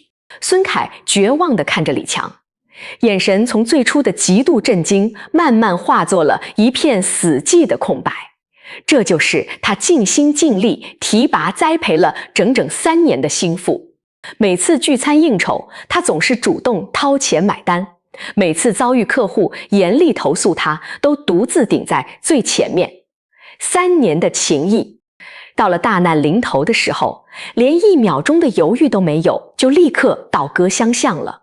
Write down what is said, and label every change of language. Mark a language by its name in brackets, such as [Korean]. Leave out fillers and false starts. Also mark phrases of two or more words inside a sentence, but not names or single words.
[Chinese] 孫凱絕望地看着李強，眼神從最初的極度震驚慢慢化作了一片死寂的空白。這就是他盡心盡力提拔栽培了整整3年的心腹。每次聚餐應酬，他總是主動掏錢買單，每次遭遇客戶嚴厲投訴，他都獨自頂在最前面。3年的情誼，到了大難臨頭的時候，連1秒鐘的猶豫都沒有，就立刻倒戈相向了。